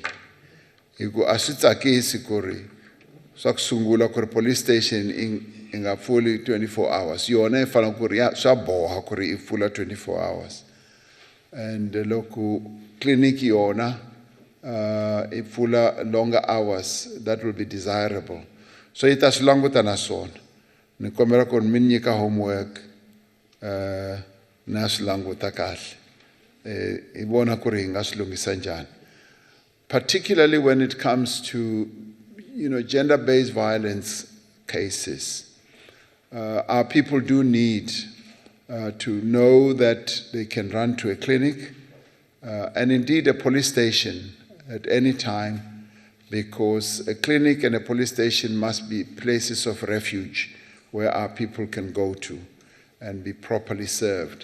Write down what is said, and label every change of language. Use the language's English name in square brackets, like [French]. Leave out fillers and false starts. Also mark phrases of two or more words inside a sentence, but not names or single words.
[Tsonga] Hi ku a swi tsakisi ku ri swa ku sungula ku ri police station i nga pfuli 24 hours, yona yi fanele ku ri swa boha ku ri i pfula 24 hours. [English] And [Tsonga] loko tliliniki yona i pfula [English] longer hours, that will be desirable. [Tsonga] So yi ta swi languta na swona. Ni kombela ku ri mi nyika homework na swi languta kahle. I vona ku ri hi nga swi lunghisa njhani. [English] Particularly when it comes to gender-based violence cases. Our people do need to know that they can run to a clinic and indeed a police station at any time, because a clinic and a police station must be places of refuge where our people can go to and be properly served.